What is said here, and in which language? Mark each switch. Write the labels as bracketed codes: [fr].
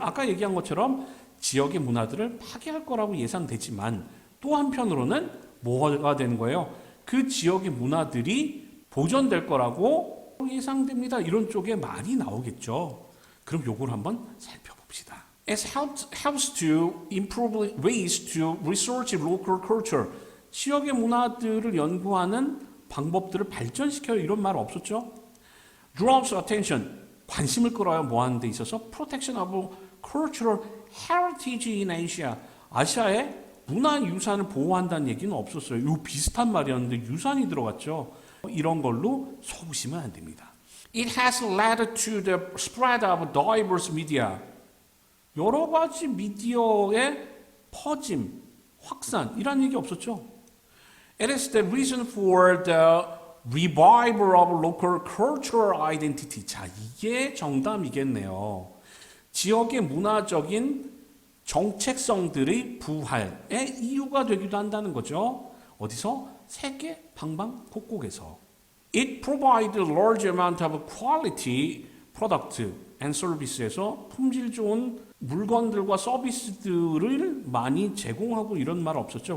[ko] 아까 얘기한 것처럼 지역의 문화들을 파괴할 거라고 예상되지만 또 한편으로는 뭐가 되는 거예요? 그 지역의 문화들이 보존될 거라고 예상됩니다. 이런 쪽에 말이 나오겠죠. 그럼 요걸 한번 살펴봅시다. [en] It helps to improve ways to research local culture. [ko] 지역의 문화들을 연구하는 방법들을 발전시켜요. 이런 말 없었죠? [en] Draws attention. [ko] 관심을 끌어요. 뭐 하는 데 있어서? [en] Protection of cultural heritage in Asia. [ko] 아시아의 문화유산을 보호한다는 얘기는 없었어요. 이 비슷한 말이었는데 유산이 들어갔죠. 이런 걸로 속으시면 안 됩니다. [en] It has led to the spread of diverse media. [ko] 여러 가지 미디어의 퍼짐, 확산 이란 얘기 없었죠. [en] It is the reason for the revival of local cultural identity. [ko] 자, 이게 정답이겠네요. 지역의 문화적인 정체성들의 부활의 이유가 되기도 한다는 거죠. 어디서? 세계 방방곡곡에서. [en] It provides a large amount of quality product and services에서 [ko] 품질 좋은 물건들과 서비스들을 많이 제공하고 이런 말 없었죠.